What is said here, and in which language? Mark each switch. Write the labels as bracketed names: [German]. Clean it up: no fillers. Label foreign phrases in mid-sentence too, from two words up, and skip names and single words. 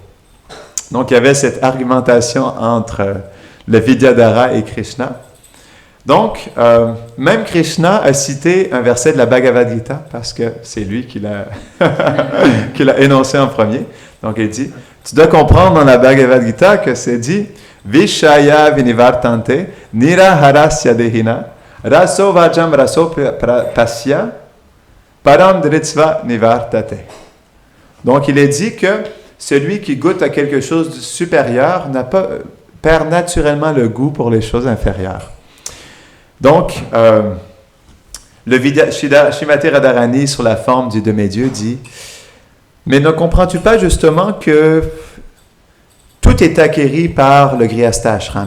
[French] Donc il y avait cette argumentation entre le Vidyadhara et Krishna. Donc, même Krishna a cité un verset de la Bhagavad Gita, parce que c'est lui qui l'a énoncé en premier. Donc, il dit, tu dois comprendre dans la Bhagavad Gita que c'est dit, [Sanskrit] विषया विनिवर्तन्ते, निराहारस्य देहिनः, रसो वर्जं रसो प्यस्य, परं दृष्ट्वा निवर्तते. [French] Donc, il est dit que celui qui goûte à quelque chose de supérieur perd naturellement le goût pour les choses inférieures. Donc, le Srimati Radharani, sur la forme du demi-dieu, dit « Mais ne comprends-tu pas justement que tout est acquéri par le Grihastha Ashram?